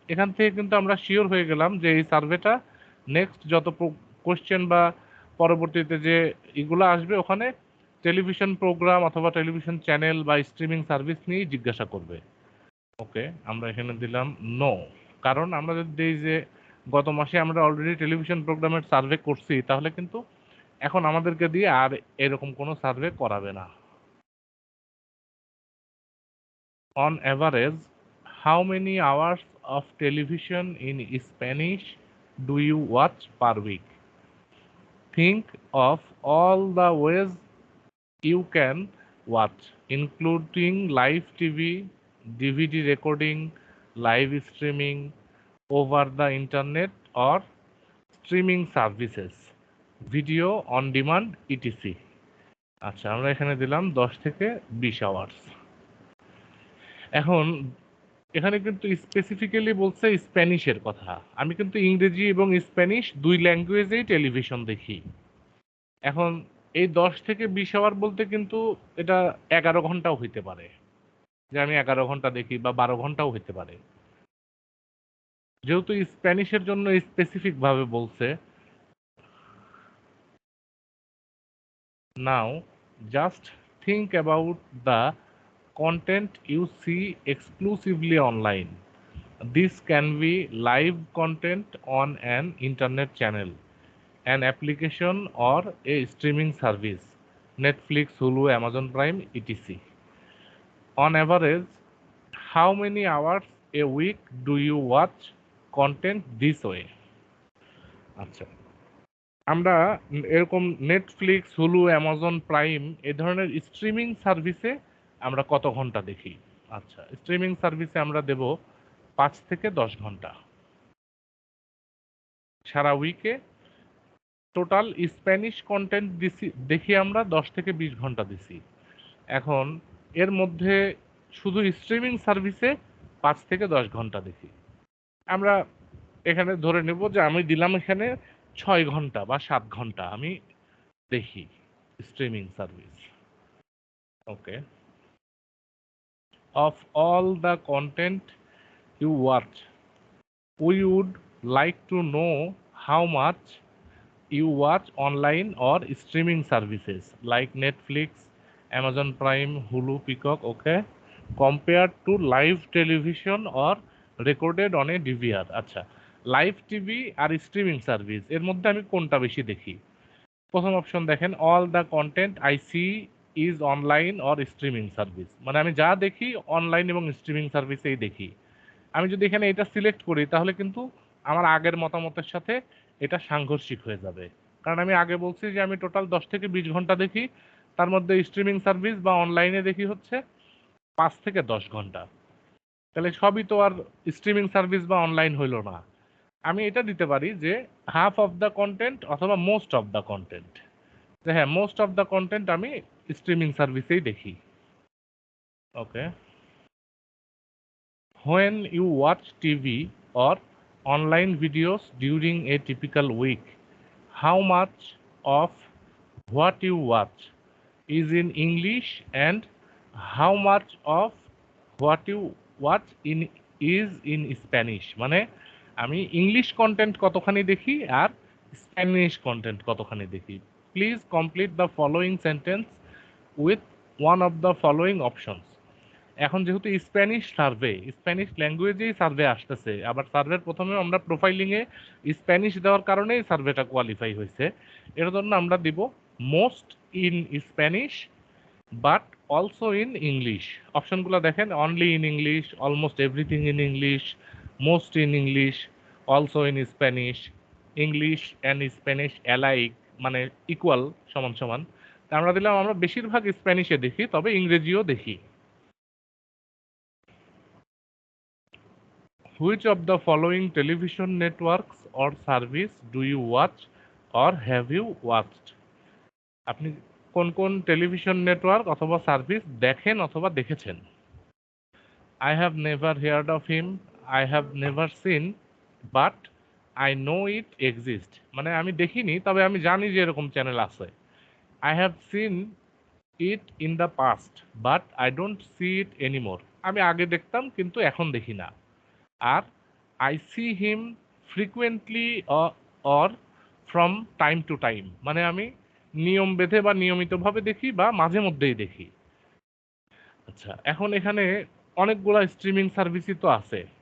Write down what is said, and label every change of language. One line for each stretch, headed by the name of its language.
Bangla: এখান থেকে কিন্তু আমরা শিওর হয়ে গেলাম যে এই সার্ভেটা নেক্সট যত কোশ্চেন বা পরবর্তীতে যে এগুলো আসবে ওখানে টেলিভিশন প্রোগ্রাম অথবা টেলিভিশন চ্যানেল বা স্ট্রিমিং সার্ভিস নিয়েই জিজ্ঞাসা করবে। ওকে, আমরা এখানে দিলাম নো। কারণ আমরা যদি দিই যে গত মাসে আমরা অলরেডি টেলিভিশন প্রোগ্রামের সার্ভে করছি, তাহলে কিন্তু এখন আমাদেরকে দিয়ে আর এরকম কোনো সার্ভে করাবে না।
English: On average, how many hours of television in Spanish do you watch per week? Think of all the ways you can watch, including live TV, DVD recording, live streaming, over the internet, or streaming services, video on demand, etc.
Bangla: আচ্ছা, আমরা এখানে দিলাম 10 থেকে 20 hours. এখন এখানে কিন্তু specifically বলছে স্প্যানিশের কথা। আমি কিন্তু ইংরেজি এবং স্প্যানিশ দুই ল্যাঙ্গুয়েজেই টেলিভিশন দেখি। এখন এই 10 থেকে 20 আওয়ার বলতে কিন্তু এটা 11 ঘন্টাও হইতে পারে। যে আমি 11 ঘন্টা দেখি বা 12 ঘন্টাও হইতে পারে। যেহেতু স্প্যানিশের জন্য স্পেসিফিক ভাবে বলছে,
English: Now just think about the content you see exclusively online. This can be live content on an internet channel, an application, or a streaming service, Netflix, Hulu, Amazon Prime, etc. On average, how many hours a week do you watch content this way?
Bangla: আচ্ছা, আমরা এরকম Netflix, Hulu, Amazon prime এই ধরনের streaming সার্ভিসে আমরা কত ঘন্টা দেখি? আচ্ছা, স্ট্রিমিং সার্ভিসে আমরা দেব 5 থেকে 10 ঘন্টা। সারা উইকে টোটাল স্প্যানিশ কন্টেন্ট দেখি আমরা 10 থেকে 20 ঘন্টা দিছি। এখন এর মধ্যে শুধু স্ট্রিমিং সার্ভিসে 5 থেকে 10 ঘন্টা দেখি। আমরা এখানে ধরে নেব যে আমি দিলাম এখানে 6 ঘন্টা বা 7 ঘন্টা আমি দেখি streaming service. Okay.
English: Of all the content you watch, we would like to know how much you watch online or streaming services like Netflix, Amazon Prime, Hulu, Peacock, okay, compared to live television or recorded on a DVR.
Bangla: আচ্ছা, live TV আর streaming service এর মধ্যে আমি কোনটা বেশি দেখি? প্রথম option দেখেন,
English: all the content I see is online or streaming service,
Bangla: মানে আমি যা দেখি অনলাইন এবং স্ট্রিমিং সার্ভিসেই দেখি। আমি যদি এখানে এটা সিলেক্ট করি তাহলে কিন্তু আমার আগের মতামতের সাথে এটা সাংঘর্ষিক হয়ে যাবে, কারণ আমি আগে বলছি যে আমি টোটাল 10 থেকে 20 ঘন্টা দেখি, তার মধ্যে স্ট্রিমিং সার্ভিস বা অনলাইনে দেখি হচ্ছে 5 থেকে 10 ঘন্টা। তাহলে সবই তো আর স্ট্রিমিং সার্ভিস বা অনলাইন হইল না। আমি এটা দিতে পারি যে
English: half of the content
Bangla: অথবা
English: most of the content,
Bangla: যে হ্যাঁ মোস্ট অফ দ্য কন্টেন্ট আমি স্ট্রিমিং সার্ভিসেই দেখি। ওকে।
English: When you watch TV or online videos during a typical week, how much of what you watch is in English and how much of what you watch is in Spanish?
Bangla: মানে আমি English content কতখানি দেখি আর Spanish content কতখানি দেখি।
English: Please complete the following sentence with one of the following options.
Bangla: এখন যেহেতু Spanish ল্যাঙ্গুয়েজেই survey আসতেছে, আবার সার্ভের প্রথমে আমরা প্রোফাইলিংয়ে স্প্যানিশ দেওয়ার কারণেই সার্ভেটা কোয়ালিফাই হয়েছে। এর জন্য আমরা দিব
English: Most in Spanish but also in English.
Bangla: অপশনগুলো দেখেন,
English: only in English, almost everything in English, most in English, also in Spanish, English and Spanish alike,
Bangla: মানে ইকুয়াল, সমান সমান। তা আমরা দিলাম আমরা বেশিরভাগ স্প্যানিশে দেখি, তবে ইংরেজিও দেখি।
English: Which of the following television networks or service do you watch or have you watched?
Bangla: আপনি কোন কোন টেলিভিশন নেটওয়ার্ক অথবা সার্ভিস দেখেন অথবা দেখেছেন?
English: I have never heard of him, I have never seen, but I know it exists.
Bangla: মানে আমি দেখিনি তবে আমি জানি যে এরকম চ্যানেল আছে।
English: I have seen it in the past, but I don't see it anymore.
Bangla: আমি আগে দেখতাম কিন্তু এখন দেখি না। আর
English: I see him frequently or from time to time,
Bangla: মানে আমি নিয়ম বেঁধে বা নিয়মিতভাবে দেখি বা মাঝে মধ্যেই দেখি। আচ্ছা, এখন এখানে অনেকগুলা স্ট্রিমিং সার্ভিসই তো আছে।